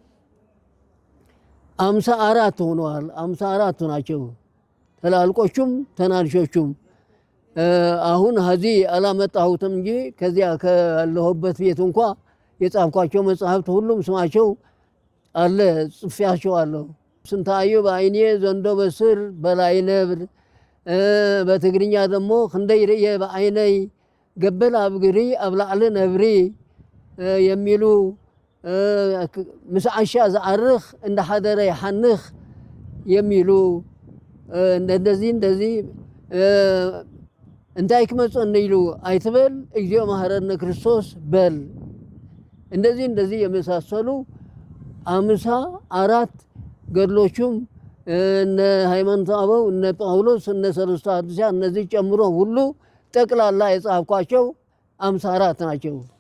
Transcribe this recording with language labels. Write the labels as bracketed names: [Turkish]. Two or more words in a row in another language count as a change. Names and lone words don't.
[Amharic] 54 ሆነዋል። 54 ናቸው ተላልቆቹም ተናንሾቹም። አሁን እዚህ አላመጣሁትም እንጂ ከዚያ ካለሁበት ቤት እንኳ የጻፍኳቸው መጽሐፍት ሁሉም ስማቸው አለ፣ ጽፌያቸዋለሁ። ስንታየሁ በአይኔ ዘንዶ በስር በላይ ነብር፣ በትግርኛ ደግሞ [Tigrinya] ክንደይ ርእየ በአይነይ ገበል ኣብ እግሪ ኣብ ላዕሊ ነብሪ [Amharic] የሚሉ [Tigrinya] ምስ ዓሻ ዝዓርኽ እንደ ሓደረ ይሓንኽ [Amharic] የሚሉ እንደዚህ [Tigrinya] እንታይ ክመፀኒ ኢሉ አይትበል እግዚኦ መሐረነ ክርስቶስ በል። [Amharic] እንደዚህ የመሳሰሉ 54 ገድሎቹም እነ ሃይማኖተ አበው እነ ጳውሎስ እነ ሰለስቱ ሐዲሳት እነዚህ ጨምሮ ሁሉ ጠቅላላ የጻፍኳቸው 54 ናቸው።